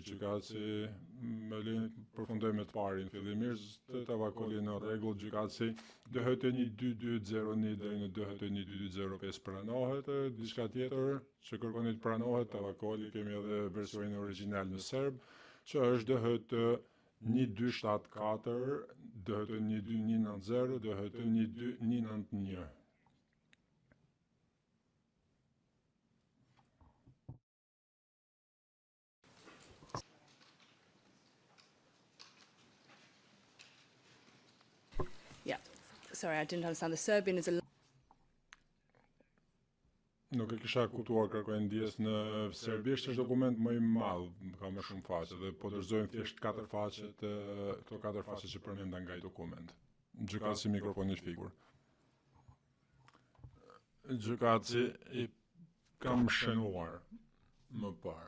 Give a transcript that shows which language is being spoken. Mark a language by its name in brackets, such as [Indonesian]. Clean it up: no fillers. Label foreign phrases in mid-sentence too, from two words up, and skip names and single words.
[Albanian] Gjykatësi më lejon përfundojmë të parin fillimisht, të avokati në rregull, gjykatësi DHT 12201 deri në DHT 12205 pranohet, diçka tjetër që kërkoni të pranohet, avokati kemi edhe versionin origjinal në serb, që është DHT 1274, DHT 12190, DHT 12191. [English] Yeah. Sorry, I didn't understand. The Serbian is a. [Albanian] Nuk e kisha kuptuar, kërkojnë ndjes në serbisht, është dokument më i madh, ka më shumë faqe dhe po dorëzojmë thjesht 4 faqe këto 4 faqe që përmenda nga ai dokument. Gjykatësi mikrofoni i shpikur. gjykatësi i kam shënuar më parë.